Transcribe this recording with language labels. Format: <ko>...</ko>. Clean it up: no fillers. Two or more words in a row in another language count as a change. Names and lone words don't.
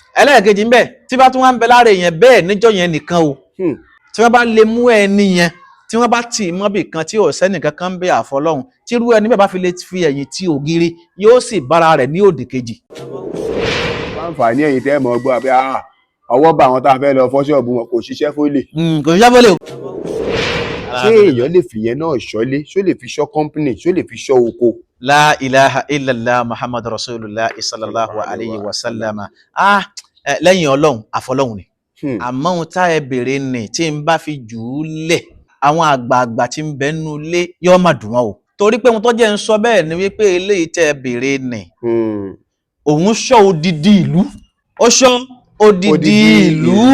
<yo>ẹlẹ́ẹ̀kejì ńbẹ tí bá tún wá ń bẹ lára èèyàn bẹ́ẹ̀ níjọ́ yẹn nìkan o tí wọ́n bá lè mú ẹni yẹn tí wọ́n bá tì í mọ́bì kan tí ò sẹ́nìkan kan ń bẹ àfọlọ́hún tí irú ẹni bẹ́ẹ̀ bá fi lè fi ẹ̀yìn tí ògiri yóò sì bára rẹ̀ ní òdì kejì. àǹfààní ẹ̀yìn tẹ́ mọ̀ gbọ́ àbí ọwọ́ bá àwọn tá a fẹ́ lọ fọ́ ṣọ́ọ̀bù wọn kò ṣiṣẹ́ fólè. kò ṣiṣẹ́ fólè o. ṣé èèyàn lè fi yẹn náà ṣọ́lé ṣó lè fi ṣọ́ company ṣó lè fi ṣọ́ oko.</yo> <ar>لا إله إلا الله محمد رسول الله صلى الله عليه وسلم.</ar> <yo>Lẹ́yìn ọlọ́run àfọlọ́hun ni. Àmọ́ ohun tá ẹ bèrè ni tí n bá fi jù ú lẹ̀ àwọn àgbààgbà tí ń bẹ nínú ilé yóò má dùn wọn o. Torí pé ohun tó jẹ́ ń sọ bẹ́ẹ̀ ni wípé eléyìí tẹ́ ẹ bèrè ni. Òun ṣọ́ odidi ìlú. Ó ṣọ́ odidi ìlú.</yo>